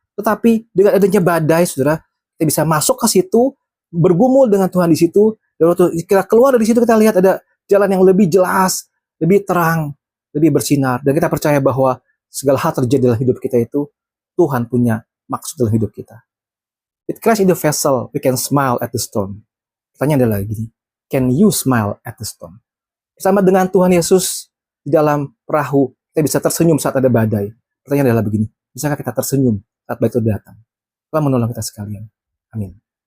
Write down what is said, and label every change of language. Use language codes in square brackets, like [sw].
[id] Tetapi dengan adanya badai, saudara, kita bisa masuk ke situ, bergumul dengan Tuhan di situ, dan waktu kita keluar dari situ kita lihat ada jalan yang lebih jelas, lebih terang, lebih bersinar, dan kita percaya bahwa segala hal terjadi dalam hidup kita itu Tuhan punya maksud dalam hidup kita. [en] With Christ in the vessel, we can smile at the storm. [id] Pertanyaan adalah gini, [en] can you smile at the storm? [id] Bersama dengan Tuhan Yesus di dalam perahu, kita bisa tersenyum saat ada badai. Pertanyaan adalah begini, bisakah kita tersenyum saat badai itu datang? Tuhan menolong kita sekalian. Amin.